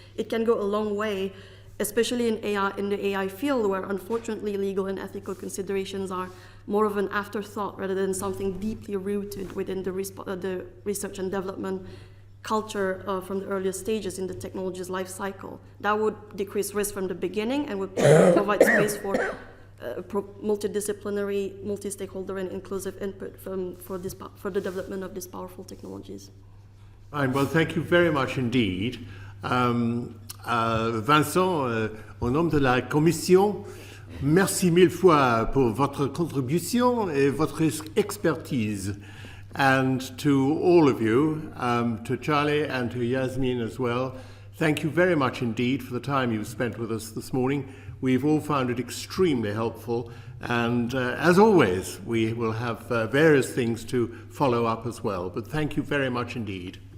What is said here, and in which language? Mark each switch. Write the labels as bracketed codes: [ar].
[en] It can go a long way, especially in the AI field, where unfortunately legal and ethical considerations are more of an afterthought rather than something deeply rooted within the research and development culture from the earliest stages in the technology's life cycle. That would decrease risk from the beginning and would provide space for multidisciplinary, multi-stakeholder and inclusive input for the development of these powerful technologies. Fine. Well, thank you very much indeed. [fr] Vincent, au nom de la Commission, merci mille fois pour votre contribution et votre expertise. [en] And to all of you, to Charlie and to Yasmin as well, thank you very much indeed for the time you've spent with us this morning. We've all found it extremely helpful. And as always, we will have various things to follow up as well. But thank you very much indeed.